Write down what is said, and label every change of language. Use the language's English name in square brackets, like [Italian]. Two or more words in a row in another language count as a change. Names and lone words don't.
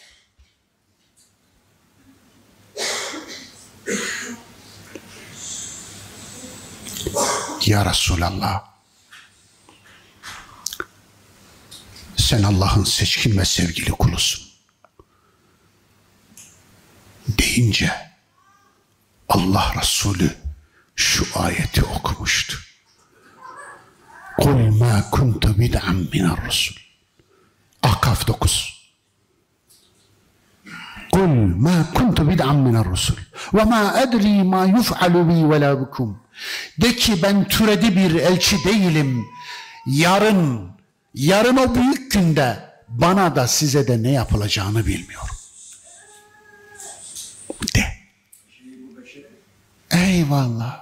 [Arabic] يا رسول الله, [Turkish] sen Allah'ın seçkin ve sevgili kulusun deyince Allah Resulü şu ayeti okumuştu. [Arabic] قل ما كنت بدعا من الرسل. [Turkish] Ahkaf 9. [Arabic] قل ما كنت بدعا من الرسل وما أدري ما يفعل بي ولا بكم. [Turkish] De ki ben türedi bir elçi değilim. Yarın o büyük günde bana da size de ne yapılacağını bilmiyorum. De. Eyvallah.